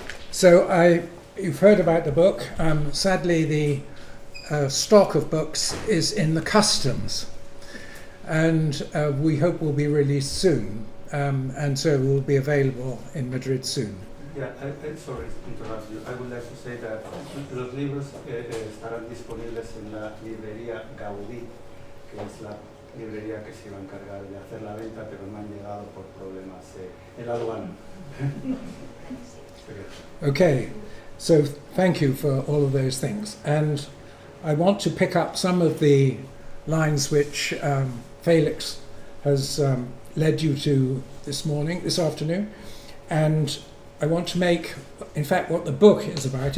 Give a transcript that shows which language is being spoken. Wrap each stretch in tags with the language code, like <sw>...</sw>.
<en>So you've heard about the book. Sadly, the stock of books is in the customs, and we hope will be released soon, and so will be available in Madrid soon. Yeah, sorry to interrupt you. I would like to say that</en> <es>los libros estarán disponibles en la librería Gaudí, que es la librería que se iba a encargar de hacer la venta, pero no han llegado por problemas en la aduana.</es> <en>Okay, so thank you for all of those things. And I want to pick up some of the lines which Felix has led you to this afternoon. And I want to make, in fact, what the book is about.</en>